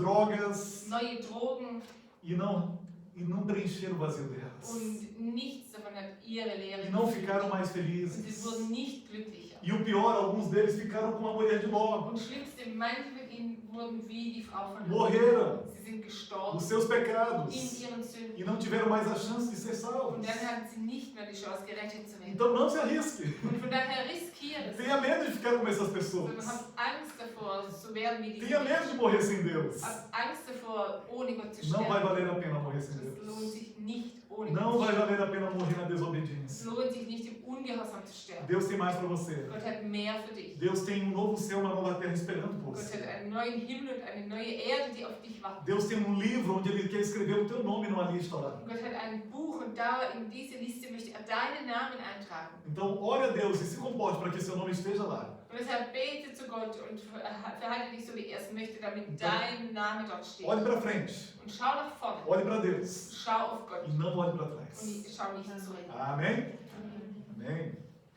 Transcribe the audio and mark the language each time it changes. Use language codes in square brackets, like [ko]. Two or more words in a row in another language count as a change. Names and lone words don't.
[pt] tentaram novas drogas [de] neue Drogen [pt] e não preencheram o vazio delas. [de] Und nichts davon hat ihre Leere [pt] E não [de] gefüllt. [pt] ficaram mais [de] Und sie [pt] felizes. [de] wurden nicht glücklicher. [pt] E o pior, alguns deles ficaram com a mulher de Ló. [de] Und schlimmste, manche von ihnen wurden wie die Frau von Lot. [pt] Morreram [de] Sie sind gestorben [pt] nos seus pecados. [de] in ihren Sünden. [pt] E não tiveram mais a chance de ser [de] Und [pt] salvos. [de] dann hatten sie nicht mehr die Chance, gerettet zu werden. [pt] Então não se arrisque. [de] Und von daher riskiere es. [pt] Tenha medo de ficar como essas [de] Sondern [pt] pessoas. [de] hab Angst davor, zu werden wie diese [pt] Tenha medo de [de] Menschen. [pt] morrer sem Deus. [de] Hab Angst davor, ohne Gott zu [pt] Não vai [de] sterben. [pt] valer a pena morrer sem [de] Es [pt] Deus. [de] lohnt sich nicht, ohne [pt] Não [de] Gott [pt] vai [de] zu sterben. [pt] valer a pena morrer na [de] Es [pt] desobediência. [de] lohnt sich nicht, im Ungehorsam zu sterben. [pt] Deus tem mais para você. [de] Gott hat mehr für dich. [pt] Deus tem um novo céu, uma nova terra esperando por [de] Gott [pt] você. [de] hat einen neuen Himmel und eine neue Erde, die auf dich warten. [pt] Deus tem um livro onde Ele quer escrever o teu nome numa lista lá. [de] Gott hat ein Buch und da in diese Liste möchte er deinen Namen eintragen. [pt] Então, ore a Deus e se comporte para que seu nome esteja lá. [de] Und deshalb bete zu Gott und verhalte dich so, wie er es möchte, damit dein Name dort steht. [pt] Olhe para frente. [de] Und schau nach vorne. [pt] Olhe para Deus. [de] Schau auf Gott. [pt] E não olhe para trás. [de] Und schau nicht zurück. [pt] Amém? [de] Amen. [pt] Amém.